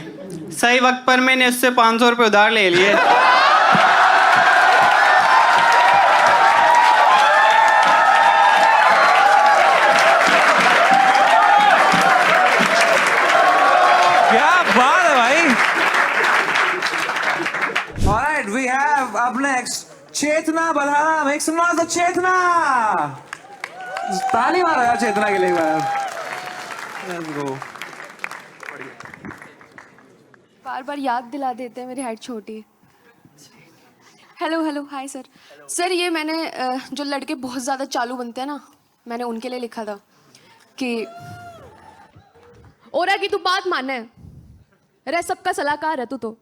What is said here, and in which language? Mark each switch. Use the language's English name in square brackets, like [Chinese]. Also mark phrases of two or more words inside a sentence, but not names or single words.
[Hindi] सही वक्त पर मैंने उससे 500 रुपये उधार ले लिए। क्या बात है भाई। [English] Alright, we have up next चेतना बलराम। Make some noise for चेतना। [Hindi] ताली मारो यार चेतना के लिए बार। [English] Let's go. [Hindi] बार बार याद दिला देते हैं मेरी हाइट छोटी। [English] Hello hello hi sir. [Hindi] सर ये मैंने जो लड़के बहुत ज़्यादा चालू बनते हैं ना, मैंने उनके लिए लिखा था कि ओरा की तू बात माने रे सबका सलाहकार है तू तो।